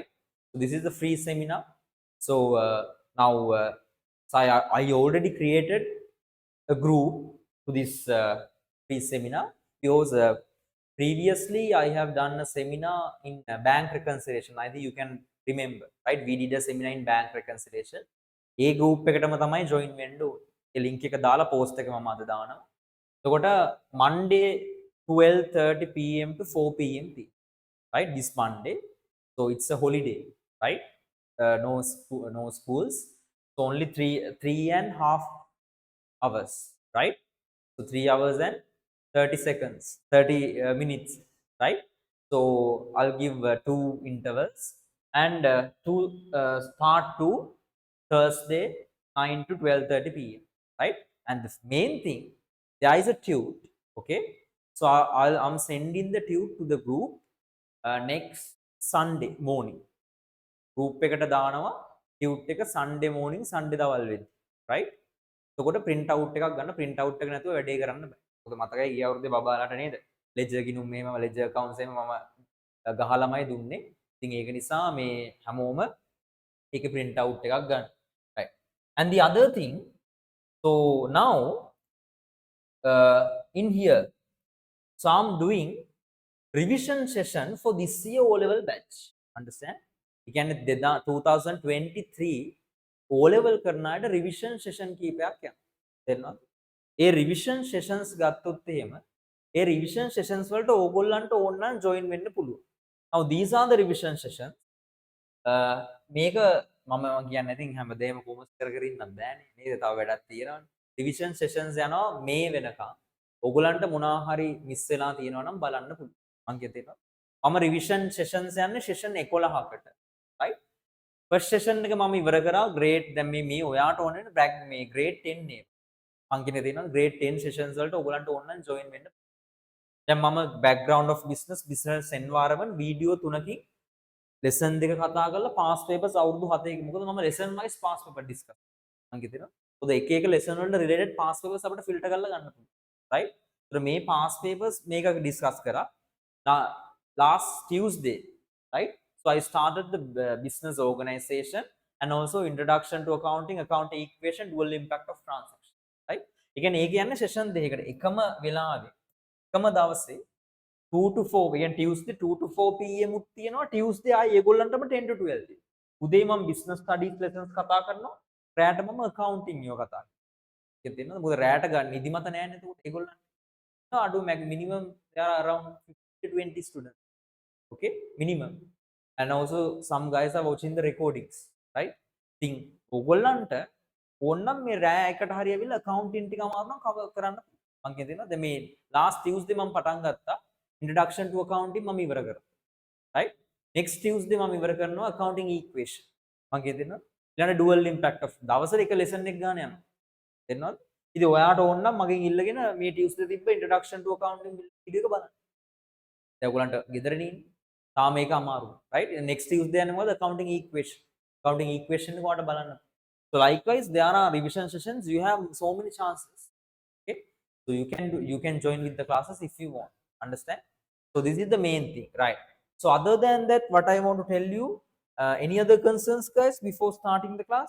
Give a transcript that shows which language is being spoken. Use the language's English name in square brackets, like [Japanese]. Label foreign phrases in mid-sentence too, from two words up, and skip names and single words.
[English] So this is the free seminar. So now so I already created a group to this free seminar because previously I have done a seminar in bank reconciliation. I think you can remember, right? We did a seminar in bank reconciliation. [Sinhala] ඒ group එකටම තමයි join වෙන්න ඕනේ. ඒ link එක දාලා post එක මම අද දානවා. [English] එතකොට Monday 12:30 p.m. to 4 p.m. right? This Monday. So it's a holiday, right? No schools. So only 3.5 hours, right? So 3 hours and 30 seconds, 30 minutes, right? So I'll give two intervals and to start to Thursday 9 to 12:30 p.m., right? And the main thing, there is a tute, okay? So I'm sending the tute to the group next Sunday morning. [Sinhala] Group එකට දානවා tute එක [English] Sunday morning, [Sinhala] Sunday දවල් වෙද්දි, right? එතකොට [English] print out [Sinhala] එකක් ගන්න, [English] print out [Sinhala] එක නැතුව වැඩේ කරන්න බෑ. මොකද මතකයි ගිය අවුරුද්දේ බබාලාට නේද? ledger ගිණුම් මෙහෙම [English] ledger accounts [Sinhala] එහෙම මම ගහලාමයි දුන්නේ. ඉතින් ඒක නිසා මේ හැමෝම ඒකේ [English] print out [Sinhala] එකක් ගන්න. [English] Right. And the other thing, so now in here, so I'm doing revision session for this year O level batch. Understand? [Sinhala] ඒ කියන්නේ 2023 [English] O level [Sinhala] කරන අයට [English] revision session [Sinhala] කීපයක් යනවා. තේරෙනවද? ඒ [English] revision sessions [Sinhala] ගත්තොත් එහෙම ඒ [English] revision sessions [Sinhala] වලට ඕගොල්ලන්ට ඕන නම් join වෙන්න පුළුවන්. [English] Now these are the revision sessions. [Sinhala] මේක මම කියන්නේ ඉතින් හැමදේම කොමස් කර කර ඉන්නත් බෑනේ නේද? තව වැඩක් තියෙනවානේ. [English] revision sessions [Sinhala] යනවා මේ වෙනකම්. ඕගොල්ලන්ට මොනවා හරි මිස් වෙලා තියෙනවා නම් බලන්න පුළුවන්. මම කියතේනවා. මම [English] revision sessions [Sinhala] යන්නේ session 11කට. right? [English] first session [Sinhala] එක මම ඉවර කරා grade දැන් මේ ඔයාට ඕනේ මේ grade 10 නේ. මං කියන්නේ තියෙනවා [English] grade 10 sessions [Sinhala] වලට ඔයගලන්ට ඕන නම් join වෙන්න. දැන් මම [English] background of business environment [Sinhala] වීඩියෝ 3කින් lesson දෙක කතා කරලා [English] past papers [Sinhala] අවුරුදු 7කින් මොකද මම [English] lesson wise past paper discuss [Sinhala] මං කියනවා. මොකද එක එක lesson වලට [English] related past papers [Sinhala] අපිට filter කරලා ගන්න පුළුවන්. right? ඒතර මේ [English] past papers [Sinhala] මේක discuss කරා [English] last Tuesday, right? So I started the business organization and also introduction to accounting, account equation, dual impact of transaction, right? [Sinhala] ඒ කියන්නේ ඒ කියන්නේ session දෙකකට එකම වෙලාවේ එකම දවසේ 2 to 4 කියන්නේ [English] Tuesday 2 to 4 pm [Sinhala] උත් තියෙනවා. Tuesday ආයේ ඒගොල්ලන්ටම 10 to 12 තියෙනවා. උදේ මම [English] business studies lessons [Sinhala] කතා කරනවා. රැට මම accounting ඒවා කතා කරනවා. ඒක තේරෙනවද? මොකද රැට ගන්න නිදිමත නැහැ නේද? ඒකට ඒගොල්ලන්ට අඩු [English] minimum there are around 50 to 20 students, okay, minimum. And also some guys are watching the recordings, right? [Sinhala] ඉතින් ඕගොල්ලන්ට ඕනනම් මේ රෑ එකට හරි ඇවිල්ලා accounting ටික අමාරු නම් cover කරන්න මම කියනවා. දැන් මේ [English] last Tuesday [Sinhala] මම පටන් ගත්තා [English] introduction to accounting [Sinhala] මම ඉවර කරා, right? [English] next Tuesday [Sinhala] මම ඉවර කරනවා [English] accounting equation [Sinhala] මම කියනවා. ඊළඟ [English] dual impact of [Sinhala] දවසට එක lesson එක ගන්න යනවා. තේරෙනවද? ඉතින් ඔයාට ඕන නම් මගෙන් ඉල්ලගෙන මේ Tuesday තිබ්බ [English] introduction to accounting [Sinhala] වීඩියෝ එක බලන්න. දැන් ඔයගලන්ට ගෙදරනේ ඉන්නේ. තාම මේක අමාරුයි, right? [English] next Tuesday [Sinhala] යන්නේ මොකද [English] accounting equation. accounting equation [Sinhala] එක ඔයාලට බලන්න. [English] So likewise there are revision sessions. You have so many chances, okay? So you can join with the classes if you want, understand? So this is the main thing, right? So other than that, what I want to tell you, any other concerns, guys, before starting the class?